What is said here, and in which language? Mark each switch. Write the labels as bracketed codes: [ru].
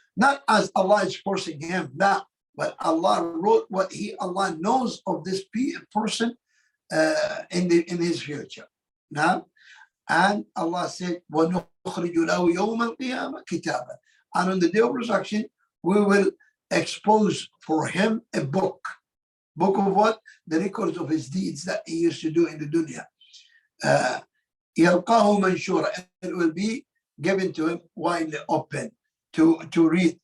[en] Not as Allah is forcing him, no, but Allah wrote what Allah knows of this person in his future. Now, and Allah said, [ar] وَنُخْرِجُ لَهُ يَوْمَ الْقِيَامَةِ كِتَابًا. [en] And on the day of resurrection, we will expose for him a book. Book of what? The records of his deeds that he used to do in the dunya. [ar] يَلْقَاهُ مَنْشُورًا. [en] It will be given to him widely open to read.